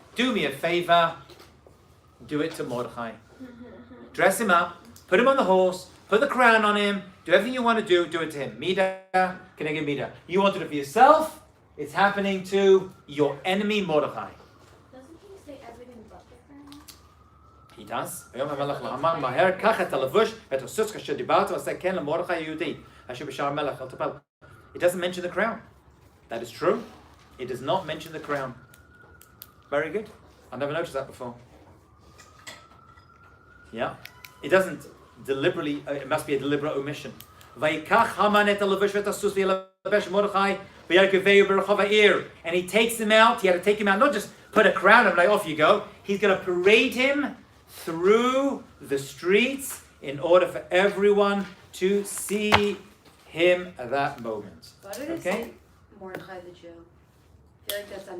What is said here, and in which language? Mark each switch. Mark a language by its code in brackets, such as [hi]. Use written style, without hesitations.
[en] Do me a favor. Do it to Mordechai. Dress him up. Put him on the horse. Put the crown on him. Do everything you want to do. Do it to him. [he] Mida. Keneged Mida. [en] You want to do it for yourself. It's happening to your enemy Mordechai. Doesn't he say everything but the crown? He does. [he] ויאמר המלך להמן מהר קח את הלבוש ואת הסוס כאשר דיברת ועשה כן למרדכי היהודי אשר בשער המלך אל תפל. [en] It doesn't mention the crown. That is true. It does not mention the crown. Very good. I never noticed that before. Yeah. It doesn't deliberately, it must be a deliberate omission. [he] ויקח המן את הלבוש ואת הסוס וילבש מרדכי וירכבהו ברחוב העיר. [en] And he takes him out. He had to take him out, not just put a crown on him like off you go. He's going to parade him through the streets in order for everyone to see him at that moment. Why did it say Mordechai the Jew? I feel like that's unnecessary.